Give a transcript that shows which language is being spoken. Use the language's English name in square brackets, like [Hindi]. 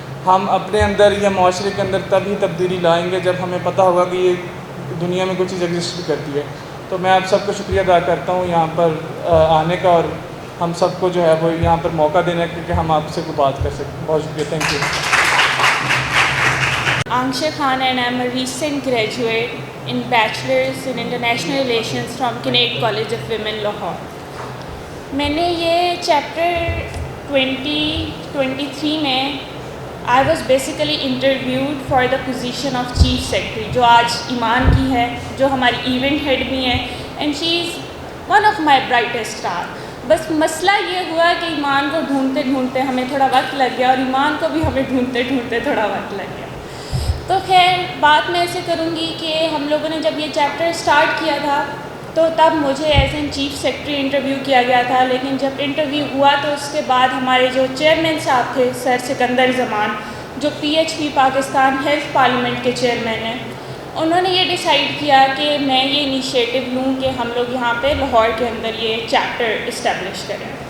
[Urdu] ہم اپنے اندر یا معاشرے کے اندر تبھی تبدیلی لائیں گے جب ہمیں پتہ ہوگا کہ یہ دنیا میں کوئی چیز ایگزسٹ بھی کرتی ہے. تو میں آپ سب کو شکریہ ادا کرتا ہوں یہاں پر آنے کا, اور ہم سب کو جو ہے وہ یہاں پر موقع دینے کا کہ ہم آپ سے کوئی بات کر سکیں. بہت شکریہ. [English] Thank you. Anksha Khan, and I'm a recent graduate in Bachelor's in International Relations from Kinnaird College of Women, Lahore. [Urdu] میں نے یہ چیپٹر 2023 میں [English] I was basically interviewed for the position of Chief Secretary, [Urdu] جو آج ایمان کی ہے, جو ہماری ایونٹ ہیڈ بھی ہیں, [English] and she is one of my brightest star. [Urdu] بس مسئلہ یہ ہوا کہ ایمان کو ڈھونڈتے ڈھونڈتے ہمیں تھوڑا وقت لگ گیا, اور ایمان کو بھی ہمیں ڈھونڈتے ڈھونڈتے تھوڑا وقت لگ گیا. تو خیر بات میں ایسے کروں گی کہ ہم لوگوں نے جب یہ چیپٹر اسٹارٹ کیا تھا تو تب مجھے as an chief secretary interview کیا گیا تھا, لیکن جب انٹرویو ہوا تو اس کے بعد ہمارے جو چیئرمین صاحب تھے سر سکندر زمان, جو PHP پاکستان ہیلتھ پارلیمنٹ کے چیئرمین ہیں, انہوں نے یہ ڈیسائیڈ کیا کہ میں یہ انیشیٹو لوں کہ ہم لوگ یہاں پہ لاہور کے اندر یہ چیپٹر اسٹیبلش کریں.